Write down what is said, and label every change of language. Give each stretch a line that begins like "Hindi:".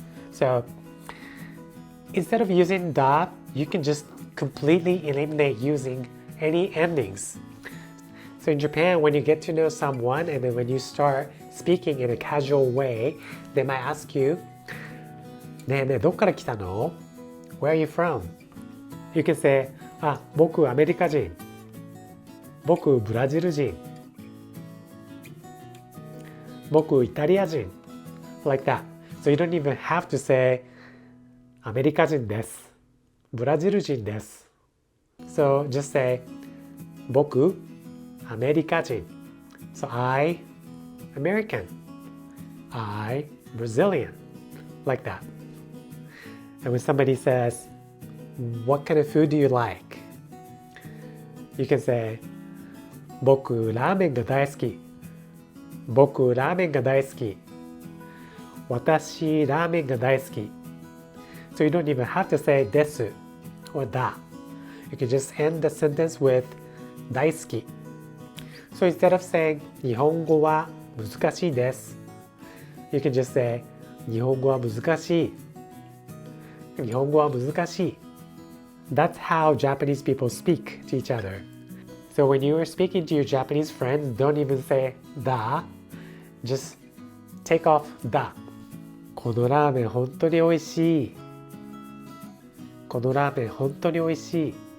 English: So instead of using da, you can just completely eliminate using any endings. So in Japan, when you get to know someone and then when you start speaking in a casual way, they might ask you,
Japanese: ねえねえ、どっから来たの?
English: Where are you from? You can say,
Japanese: あ、僕アメリカ人。僕ブラジル人。僕イタリア人。
English: Like that. So you don't even have to say,
Japanese: アメリカ人です。ブラジル人です。
English: So just say,
Japanese: 僕アメリカ人。
English: So I American. I Brazilian. Like that. And when somebody says, what kind of food do you like? You can say,
Japanese: 僕ラーメンが大好き。僕ラーメンが大好き。私ラーメンが大好き。
English: So you don't even have to say です or だ。 You can just end the sentence with 大好き。 So instead of saying
Japanese: 日本語は難しいです。
English: You can just say
Japanese: 日本語は難しい。日本語は難しい。
English: That's how Japanese people speak to each other. So when you are speaking to your Japanese friends, don't even say だ。 Just take off
Japanese: だ。このラーメン本当に美味しい。このラーメン本当に美味しい。